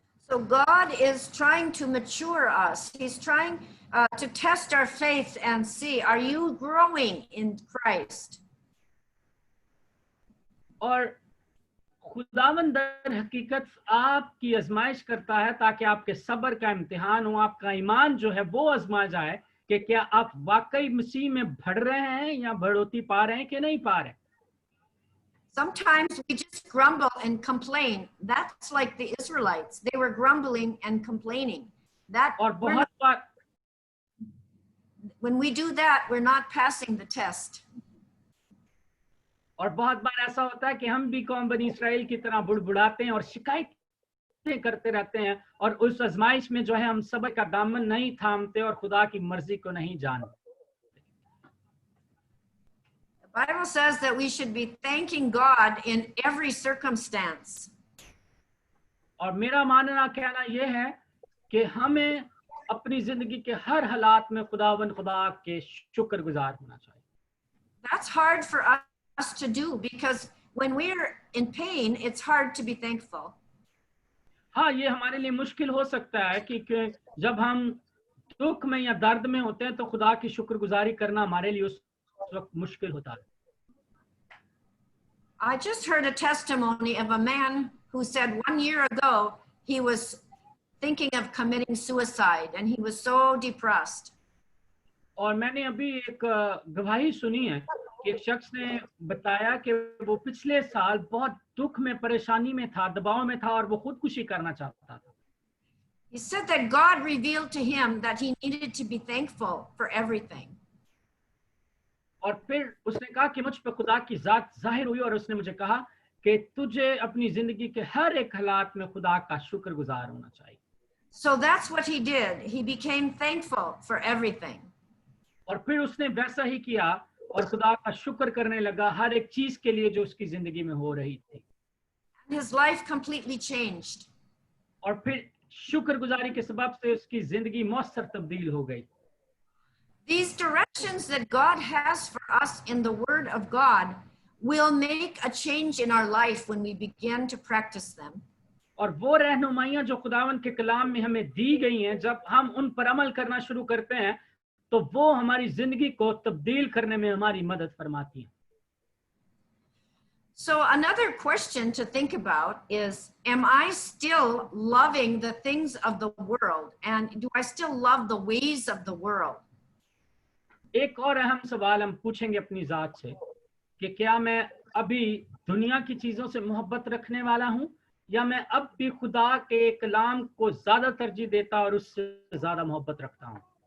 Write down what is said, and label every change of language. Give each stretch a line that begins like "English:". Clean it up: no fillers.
English: So God is trying to mature us. He's trying to test our faith and see, are you growing in Christ?
Hindi: और खुदावंद दर हकीकत आपकी आजमाइश करता है ताकि आपके सब्र का इम्तिहान हो, आपका ईमान जो है वो आजमा जाए कि क्या आप वाकई मसीह में बढ़ रहे हैं या बढ़ोतरी पा रहे हैं कि नहीं पा रहे.
English: Sometimes we just grumble and complain. That's like the Israelites. They were grumbling and complaining.
Hindi: और बहुत बार
English: when we do that, we're not passing the test.
Hindi: और बहुत बार ऐसा होता है कि हम भी कौम बनी इस्राएल की तरह बुड़बुड़ाते हैं और शिकायतें करते रहते हैं और उस आजमाइश में जो है हम सब्र का दामन नहीं थामते और खुदा की मर्जी को नहीं जानते.
English: The Bible says that we should be thanking God in every circumstance.
Hindi: और मेरा मानना कहना यह है कि हमें अपनी जिंदगी के हर हालात में खुदा के शुक्रगुजार होना चाहिए.
English: That's hard for us to do because when we're in pain, it's hard to be thankful.
Hindi: हाँ, ये हमारे लिए मुश्किल हो सकता है कि जब हम दुख में या दर्द में होते हैं तो खुदा की शुक्रगुजारी करना हमारे लिए उस वक्त मुश्किल होता है.
English: I just heard a testimony of a man who said 1 year ago he was thinking of committing suicide and he was so depressed.
Hindi: और मैंने अभी एक गवाही सुनी है कि एक शख्स ने बताया कि वो पिछले साल बहुत दुख में, परेशानी में था, दबाव में था और वो खुदकुशी करना चाहता था.
English: He said that God revealed to him that he needed to be thankful for everything.
Hindi: और फिर उसने कहा कि मुझ पर खुदा की जात जाहिर हुई और उसने मुझे कहा कि तुझे अपनी जिंदगी के हर एक हालात में खुदा का शुक्रगुजार होना चाहिए.
English: So that's what he did. He became thankful for everything.
Hindi: और फिर उसने वैसा ही किया और खुदा का शुक्र करने लगा हर एक चीज के लिए जो उसकी जिंदगी में हो रही थी.
English: And his life completely changed.
Hindi: और फिर शुक्रगुजारी के सबब से उसकी जिंदगी मौसर तब्दील हो गई.
English: These directions that God has for us in the Word of God will make a change in our life when we begin to practice them.
Hindi: और वो रहनुमाइयां जो खुदावंद के कलाम में हमें दी गई हैं, जब हम उन पर अमल करना शुरू करते हैं तो वो हमारी जिंदगी को तब्दील करने में हमारी मदद फरमाती हैं.
English: So another question to think about is, am I still loving the things of the world? And do I still love the ways of the world?
Hindi: एक और अहम सवाल हम पूछेंगे अपनी जात से कि क्या मैं अभी दुनिया की चीजों से मोहब्बत रखने वाला हूं या मैं अब भी खुदा के कलाम को ज्यादा तरजीह देता और उससे ज्यादा मोहब्बत रखता हूँ?